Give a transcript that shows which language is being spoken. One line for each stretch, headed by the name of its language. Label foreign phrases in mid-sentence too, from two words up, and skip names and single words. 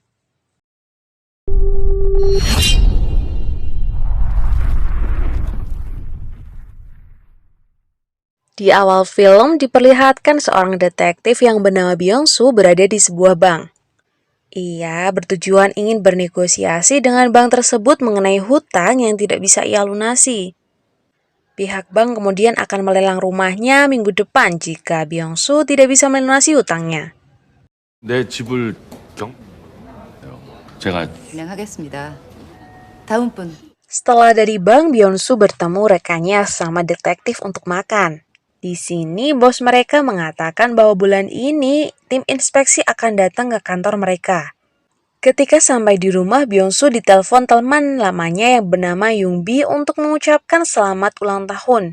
Indonesian: Di awal film diperlihatkan seorang detektif yang bernama Byung-soo berada di sebuah bank. Ia bertujuan ingin bernegosiasi dengan bank tersebut mengenai hutang yang tidak bisa ia lunasi. Pihak bank kemudian akan melelang rumahnya minggu depan jika Byung-soo tidak bisa melunasi hutangnya.
Korean: 내 집을 제가 진행하겠습니다. 다음 분.
Indonesian: Setelah dari bank, Byung-soo bertemu rekannya sama detektif untuk makan. Di sini, bos mereka mengatakan bahwa bulan ini tim inspeksi akan datang ke kantor mereka. Ketika sampai di rumah, Byung-soo ditelepon teman lamanya yang bernama Young-bi untuk mengucapkan selamat ulang tahun.